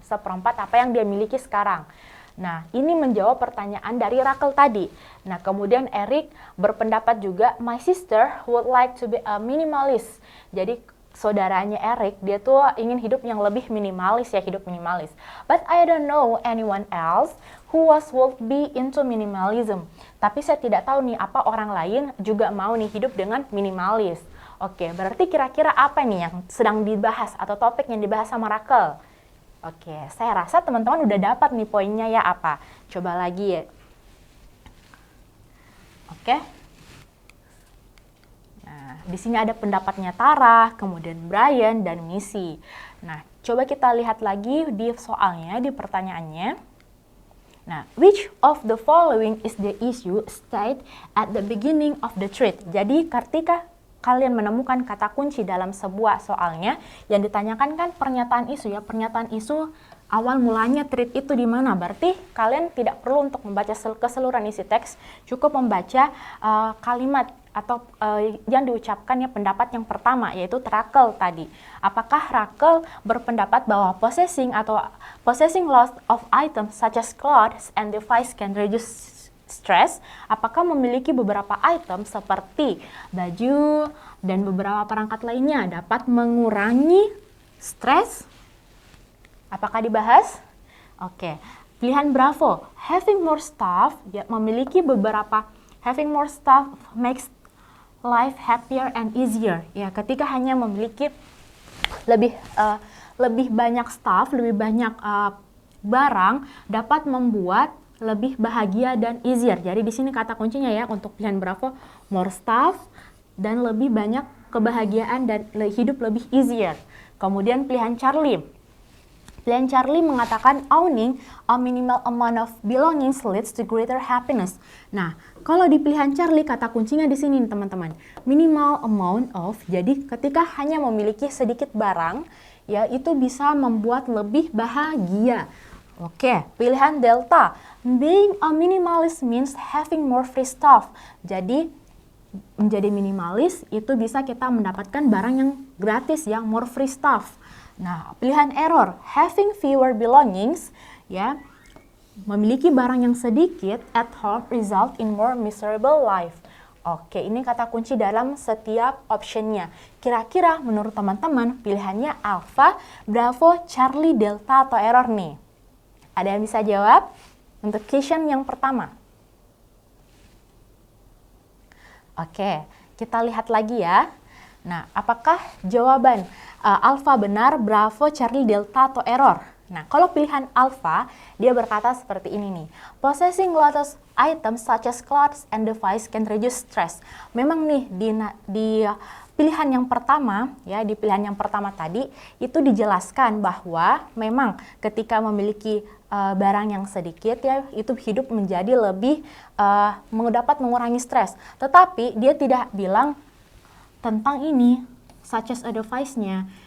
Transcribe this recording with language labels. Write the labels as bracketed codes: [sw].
[id] Seperempat apa yang dia miliki sekarang. Nah, ini menjawab pertanyaan dari Rakel tadi. Nah, kemudian Eric berpendapat juga, [en] my sister would like to be a minimalist. [id] Jadi, saudaranya Eric, dia tuh ingin hidup yang lebih minimalis ya, hidup minimalis. [en] But I don't know anyone else who would be into minimalism. [id] Tapi saya tidak tahu nih, apa orang lain juga mau nih hidup dengan minimalis. Oke, berarti kira-kira apa nih yang sedang dibahas atau topik yang dibahas sama Rakel? Oke, saya rasa teman-teman udah dapat nih poinnya ya apa. Coba lagi ya. Oke. Nah, di sini ada pendapatnya Tara, kemudian Brian, dan Missy. Nah, coba kita lihat lagi di soalnya, di pertanyaannya. [en] Nah, which of the following is the issue stated at the beginning of the thread? [id] Jadi, ketika kalian menemukan kata kunci dalam sebuah soalnya, yang ditanyakan kan pernyataan isu ya, pernyataan isu awal mulanya thread itu di mana. Berarti kalian tidak perlu untuk membaca keseluruhan isi teks, cukup membaca kalimat atau yang diucapkan ya pendapat yang pertama, yaitu Rakel tadi. Apakah Rakel berpendapat bahwa [en] possessing lots of items such as clothes and device can reduce stress? [id] Apakah memiliki beberapa item seperti baju dan beberapa perangkat lainnya dapat mengurangi stres? Apakah dibahas? Oke. Pilihan [en] Bravo, having more stuff, [id] ya, memiliki beberapa, [en] having more stuff makes life happier and easier. [id] Ya, ketika hanya memiliki lebih banyak stuff, lebih banyak barang dapat membuat lebih bahagia dan easier. Jadi di sini kata kuncinya ya untuk pilihan Bravo, more stuff dan lebih banyak kebahagiaan dan hidup lebih easier. Kemudian pilihan Charlie. Pilihan Charlie mengatakan [en] owning a minimal amount of belongings leads to greater happiness. [id] Nah, kalau di pilihan Charlie kata kuncinya di sini teman-teman. [en] Minimal amount of, [id] jadi ketika hanya memiliki sedikit barang, ya itu bisa membuat lebih bahagia. Oke, pilihan Delta. [en] Being a minimalist means having more free stuff. [id] Jadi, menjadi minimalis itu bisa kita mendapatkan barang yang gratis, yang [en] more free stuff. [id] Nah, pilihan Error. [en] Having fewer belongings, [id] ya, memiliki barang yang sedikit [en] at home result in more miserable life. [id] Oke, ini kata kunci dalam setiap optionnya. Kira-kira menurut teman-teman pilihannya Alpha, Bravo, Charlie, Delta, atau Error nih? Ada yang bisa jawab? Untuk question yang pertama. Oke, kita lihat lagi ya. Nah, apakah jawaban Alpha benar, Bravo, Charlie, Delta, atau Error? Nah, kalau pilihan Alpha, dia berkata seperti ini nih. [en] Possessing lots of items such as clothes and device can reduce stress. [id] Memang nih di pilihan yang pertama, ya di pilihan yang pertama tadi itu dijelaskan bahwa memang ketika memiliki barang yang sedikit ya itu hidup menjadi lebih dapat mengurangi stres. Tetapi dia tidak bilang tentang ini such as a device-nya.